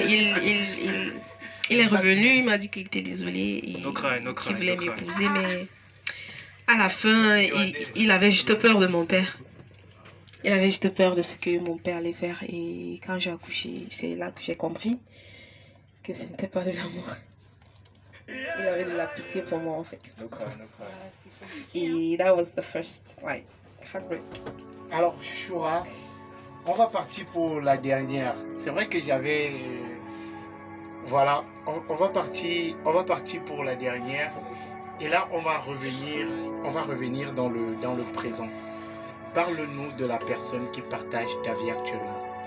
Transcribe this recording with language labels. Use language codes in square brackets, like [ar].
[fr] Il est revenu, il m'a dit qu'il était désolé et qu'il voulait m'épouser, mais à la fin, il avait juste peur de mon père. Il avait juste peur de ce que mon père allait faire, et quand j'ai accouché, c'est là que j'ai compris que ce n'était pas de l'amour. Il avait de la pitié pour moi en fait. Et [en] that was the first heartbreak. [fr] Alors Choura, on va partir pour la dernière. C'est vrai que j'avais... Voilà, on va partir pour la dernière. Et là, on va revenir dans le présent. Parle-nous de la personne qui partage ta vie actuellement.